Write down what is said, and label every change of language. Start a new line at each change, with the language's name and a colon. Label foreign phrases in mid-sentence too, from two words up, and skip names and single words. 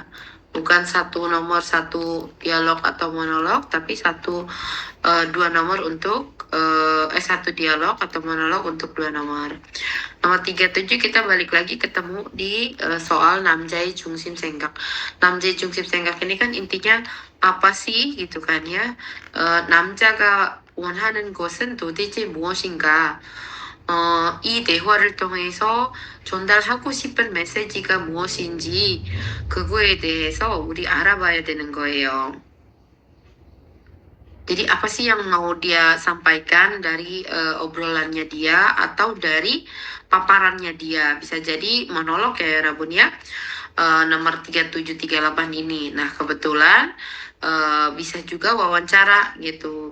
Indonesian: Bukan satu nomor satu dialog atau monolog, tapi dua nomor untuk satu dialog atau monolog untuk dua nomor. Nomor 37 kita balik lagi ketemu di soal
Korean: 남자 중심 생각. 남자 중심 생각
Indonesian: ini kan intinya apa sih gitu kan ya.
Korean: 남자가 원하는 것은 도대체 무엇인가? 이 대화를 통해서 전달하고 싶은 메시지가 무엇인지 그거에 대해서 우리 알아봐야 되는 거예요.
Indonesian: Jadi apa sih yang mau dia sampaikan dari obrolannya dia atau dari paparannya dia? Bisa jadi monolog ya Rabun ya. Nomor 3738 ini. Nah, kebetulan bisa juga wawancara gitu.